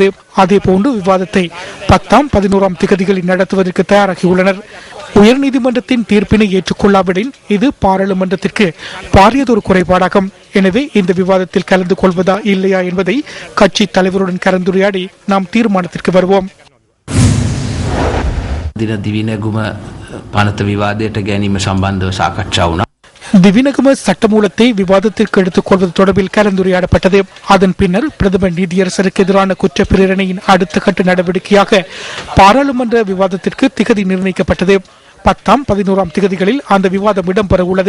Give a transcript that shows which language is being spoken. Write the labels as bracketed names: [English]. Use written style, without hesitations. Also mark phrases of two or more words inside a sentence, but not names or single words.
[Tamil] அதேபோன்று விவாதத்தை 10ஆம் 11ஆம் திகதிகளில் நடத்துவதற்கு தயாராகியுள்ளனர். உயர்நீதிமன்றத்தின் தீர்ப்பினை ஏற்றுக்கொள்ளாவிடில் இது பாராளுமன்றத்திற்கு பாரியதொரு குறைபாடாகும். எனவே இந்த விவாதத்தில் கலந்து கொள்வதா இல்லையா என்பதை கட்சி தலைவருடன் கலந்துரையாடி நாம் தீர்மானத்திற்கு வருவோம். [Sinhala] දිවිනගුම පනත විවාදයට ගැනීම සම්බන්ධව සාකච්ඡා වුණා. [Tamil] திவினகும சட்டமூலத்தை விவாதத்திற்கு எடுத்துக் கொள்வது தொடர்பில் கலந்துரையாடப்பட்டது. அதன் பின்னர் பிரதமர் நீதியரசருக்கு எதிரான குற்றப்பிரேரணையின் அடுத்த கட்ட நடவடிக்கையாக பாராளுமன்ற விவாதத்திற்கு திகதி நிர்ணயிக்கப்பட்டது. 10ஆம் 11ஆம் திகதிகளில் அந்த விவாதம் இடம்பெற உள்ளது.